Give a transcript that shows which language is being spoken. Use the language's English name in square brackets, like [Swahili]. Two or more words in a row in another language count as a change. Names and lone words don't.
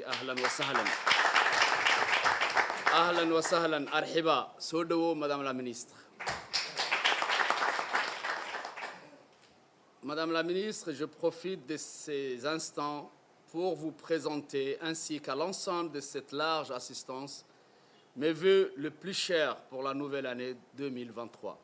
[Arabic] أهلاً وسهلاً. أهلاً وسهلاً. أرحبا. Sodewo, [French] Madame la ministre. Madame la ministre, je profite de ces instants pour vous présenter, ainsi qu'à l'ensemble de cette large assistance, mes vœux les plus chers pour la nouvelle année 2023.